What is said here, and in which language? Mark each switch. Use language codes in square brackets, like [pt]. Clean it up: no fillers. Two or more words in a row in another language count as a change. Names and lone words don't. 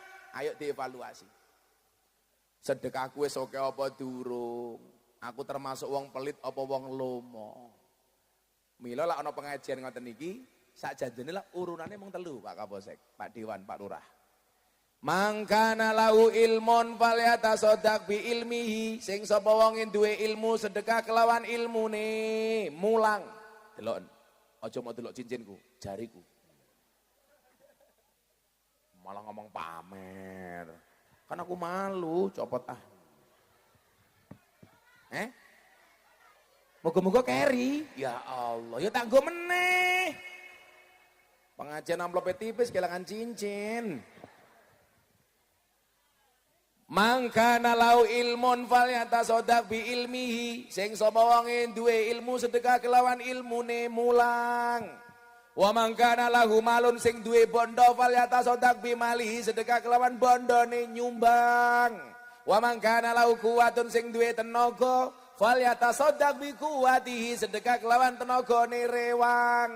[jv] Ayo dievaluasi. Sedekahku wis oke apa durung? Aku termasuk wong pelit apa wong lomo? Mila lak ana pengajian ngoten iki, sakjane lah urunane mung 3 Pak Kapolsek, Pak Dewan, Pak Lurah. [ar] من كان له علم فليتصدق بعلمه. [jv] Sing sapa wong duwe ilmu sedekah kelawan ilmune. Mulang. Delok. Aja mau delok cincinku, jariku. Malah ngomong pamer. Kan aku malu, copot ah. Moga-moga keri. Ya Allah, ya tak nggo meneh. [id] Pengajian amplopnya tipis, kehilangan cincin. [ar] من كان له علم فليتصدق بعلمه. [jv] Sing sapa wonge duwe ilmu sedekah kelawan ilmune mulang. [ar] ومن كان له مال [jv] sing duwe bondo [ar] فليتصدق بماله [jv] sedekah kelawan bondone nyumbang. [ar] ومن كان له قوة [jv] sing duwe tenaga [ar] فليتصدق بقوته [jv] sedekah kelawan tenagane rewang.